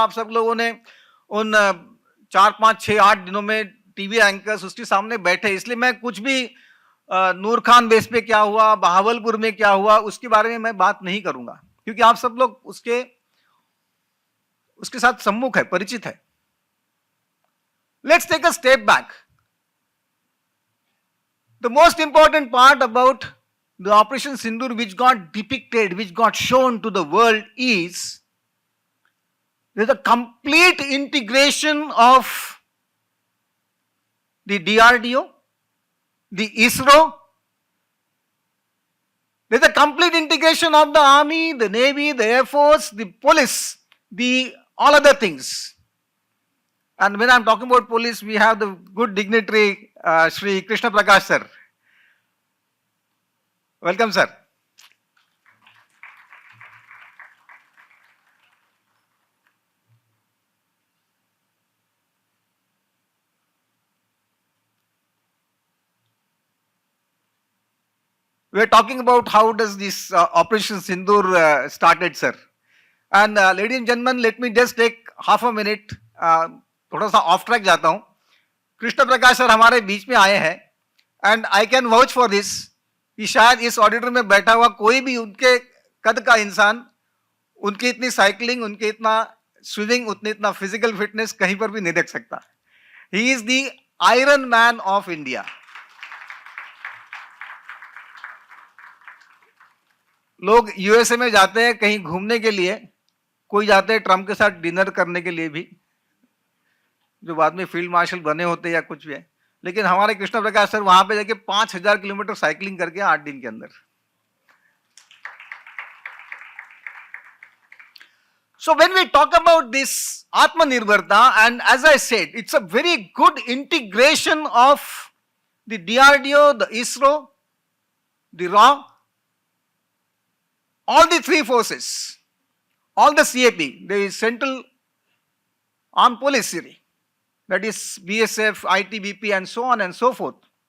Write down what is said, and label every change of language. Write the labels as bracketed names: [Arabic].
[Hindi] आप सब लोगों ने उन 4, 5, 6, 8 दिनों में टीवी एंकर्स उसके सामने बैठे, इसलिए मैं कुछ भी नूर खान बेस पे क्या हुआ, बहावलपुर में क्या हुआ, उसके बारे में मैं बात नहीं करूंगा, क्योंकि आप सब लोग उसके साथ सम्मुख है, परिचित है। [English] Let's take a step back. The most important part about the operation Sindoor which got depicted, which got shown to the world is there's a complete integration of the DRDO, the ISRO, there's a complete integration of the Army, the Navy, the Air Force, the police, the all other things. And when I'm talking about police, we have the good dignitary Shri Krishna Prakash sir. Welcome sir. We are talking about how does this Operation Sindoor started, sir. And ladies and gentlemen, let me just take half a minute. [Hindi] थोड़ा सा of track जाता हूं। Krishna Prakash sir हमारे बीच में आए हैं, [English] and I can vouch for this [Hindi] कि शायद इस ऑडिटर में बैठा हुआ कोई भी उनके कद का इंसान, उनकी इतनी साइकिलिंग, उनके इतना स्विमिंग, उतनी इतना फिजिकल फिटनेस कहीं पर भी नहीं देख सकता. [English] He is the iron man of India. [Hindi] लोग यूएसए में जाते हैं कहीं घूमने के लिए, कोई जाते हैं ट्रम्प के साथ डिनर करने के लिए भी, जो बाद में फील्ड मार्शल बने होते या कुछ भी है. लेकिन हमारे कृष्ण प्रकाश सर वहां पे जाके 5000 किलोमीटर साइकिलिंग करके 8 दिन के अंदर. [English] So when we talk about this Atmanirbharta, and as I said, it's a very good integration of the DRDO, the ISRO, the RAW, all the three forces, all the CAP, the Central Armed Policy, that is BSF, ITBP and so on and so forth.